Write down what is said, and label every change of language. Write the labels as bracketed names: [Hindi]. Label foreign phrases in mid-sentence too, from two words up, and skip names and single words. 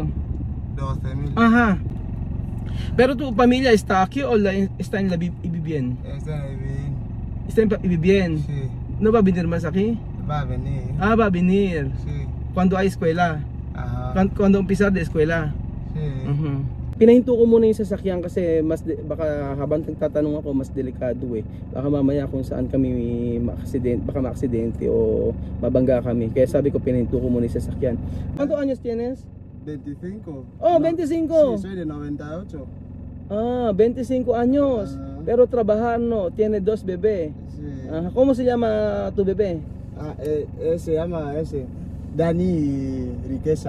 [Spanish] 12,000. Ajá. Pero tu familia está aquí o está en la Ibibien? Está en Viveín. Está en Ibibien. Sí. ¿No va a venir más aquí? Va a venir. Va a venir. Sí. Cuando hay escuela. Ajá. Cuando empezar de eskwela. Sí. [Filipino] Pinahinto ko muna yung sasakyan kasi baka habang nagtatanong ako mas delikado eh. Baka mamaya kung saan kami maka-aksidente o mabangga kami. Kaya sabi ko pinahinto ko muna yung sasakyan. [Spanish] ¿Cuántos años tienes? 25. Oh, No, 25. Sí, soy de 98. 25 años. Ajá. Pero trabajar no, tiene 2 bebés. Sí. ¿Cómo se llama tu bebé? Se llama Dani Riqueza.